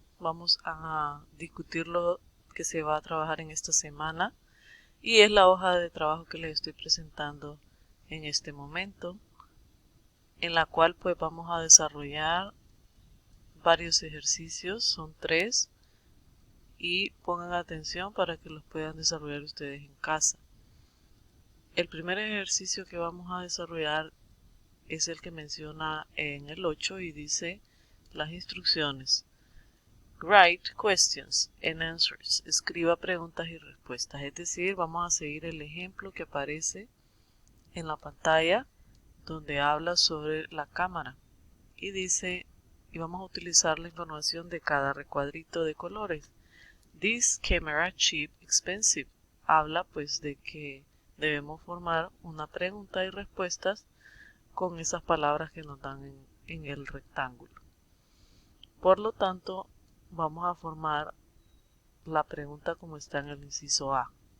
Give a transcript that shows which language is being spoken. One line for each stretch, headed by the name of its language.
Spanish: Vamos a discutir lo que se va a trabajar en esta semana y es la hoja de trabajo que les estoy presentando en este momento, en la cual pues vamos a desarrollar varios ejercicios, son 3, y pongan atención para que los puedan desarrollar ustedes en casa. El primer ejercicio que vamos a desarrollar es el que menciona en el 8 y dice las instrucciones.
English: Write questions and answers.
Spanish: Escriba preguntas y respuestas. Es decir, vamos a seguir el ejemplo que aparece en la pantalla donde habla sobre la cámara. Y dice, y vamos a utilizar la información de cada recuadrito de colores.
English: This camera cheap expensive.
Spanish: Habla pues de que debemos formar una pregunta y respuestas con esas palabras que nos dan en el rectángulo. Por lo tanto, vamos a formar la pregunta como está en el inciso A.